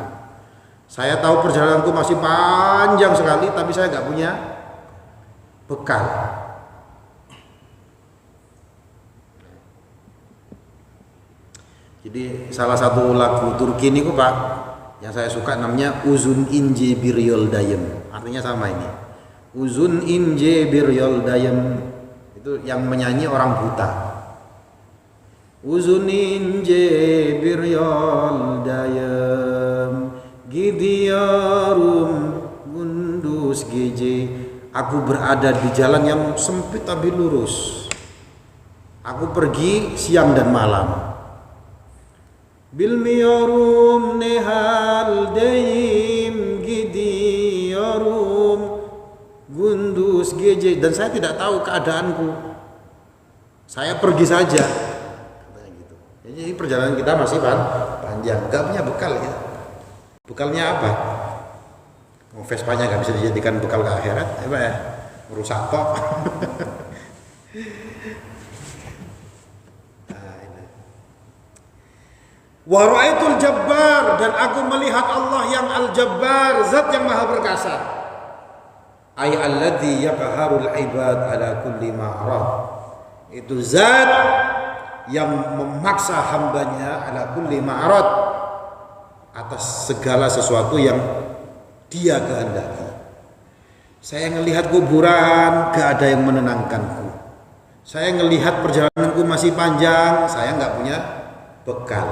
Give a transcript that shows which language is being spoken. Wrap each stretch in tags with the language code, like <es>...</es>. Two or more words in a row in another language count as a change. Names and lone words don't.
<id>Saya tahu perjalananku masih panjang sekali, tapi saya gak punya bekal. Jadi salah satu lagu Turki ini Pak yang saya suka namanya Uzun ince bir yoldayım. Artinya sama ini.</id> <tr>Uzun ince bir yoldayım.</tr> <id>Itu yang menyanyi orang buta.</id> <tr>Uzun ince bir yoldayım, gidiyorum gündüz gece.</tr> <id>Aku berada di jalan yang sempit tapi lurus. Aku pergi siang dan malam.</id> <tr>Bilmiyorum ne haldeyim, gidiyorum gündüz gece.</tr> <id>Dan saya tidak tahu keadaanku. Saya pergi saja. Katanya gitu. Jadi perjalanan kita masih panjang. Gak punya bekal ya. Bekalnya apa? Vespanya nggak bisa dijadikan bekal ke akhirat, ya, merusak kok.</id> <ar>ورأيت الجبار,</ar> <id>dan aku melihat Allah yang al-jabbar, zat yang maha perkasa.</id> <ar>أي الذي يقهر العباد على كل مراد.</ar> <id>Itu zat yang memaksa hambanya</id> <ar>على كل مراد,</ar> <id>atas segala sesuatu yang dia kehendaki. Saya melihat kuburan, gak ada yang menenangkanku. Saya melihat perjalananku masih panjang, saya nggak punya bekal.</id>